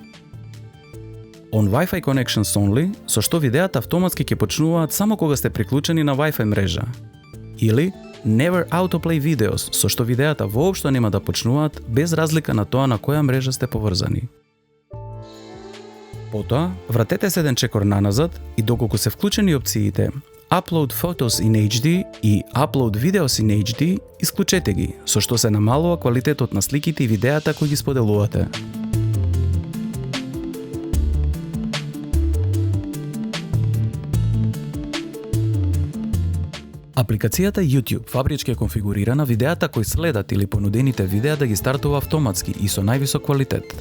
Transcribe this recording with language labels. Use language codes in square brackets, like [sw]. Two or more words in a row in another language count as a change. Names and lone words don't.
[en] On Wi-Fi Connections Only, [mk] со што видеата автоматски ќе почнуваат само кога сте приклучени на Wi-Fi мрежа. [en] Или Never Autoplay Videos, [mk] со што видеата воопшто нема да почнуваат без разлика на тоа на која мрежа сте поврзани. Потоа, вратете се еден чекор наназад и доколку се вклучени опциите [en] Upload Photos in HD [mk] и [en] Upload Videos in HD, [mk] исклучете ги, со што се намалува квалитетот на сликите и видеата кои ги споделувате. Апликацијата YouTube фабрички е конфигурирана видеата кои следат или понудените видеа да ги стартува автоматски и со највисок квалитет.